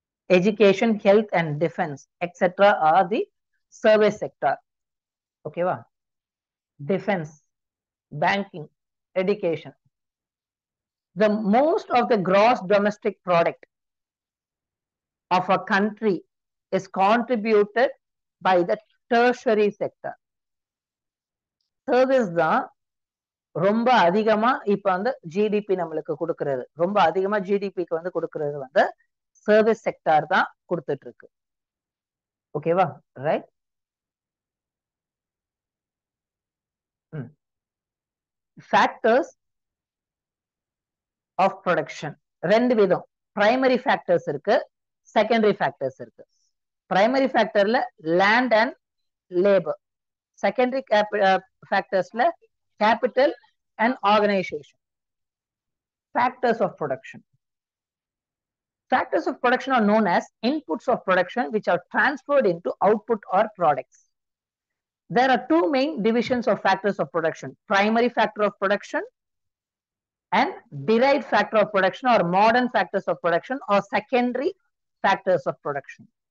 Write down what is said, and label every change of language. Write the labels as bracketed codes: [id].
[en] Education, health and defense, etc. are the service sector. Okay, va? Defense, banking, education. The most of the gross domestic product of a country is contributed by the tertiary sector. [ta] Service தான் ரொம்ப அதிகமா இப்ப வந்து GDP நம்மளுக்கு கொடுக்கிறது. ரொம்ப அதிகமா ஜிடிபிக்கு வந்து கொடுக்கிறது வந்து சர்வீஸ் செக்டார் தான் கொடுத்துட்டு இருக்கு. ஓகேவா? ரைட். ஃபேக்டர்ஸ் ஆஃப் ப்ரொடக்ஷன் ரெண்டு விதம். பிரைமரி ஃபேக்டர்ஸ் இருக்கு, செகண்டரி ஃபேக்டர்ஸ் இருக்கு. Primary ஃபேக்டர்ல land and labour, secondary ஃபேக்டர்ஸ்ல capital and organisation. [en] Factors of production. Factors of production are known as inputs of production which are transferred into output or products. There are two main divisions of factors of production: primary factor of production and derived factor of production, or modern factors of production, or secondary factors of production.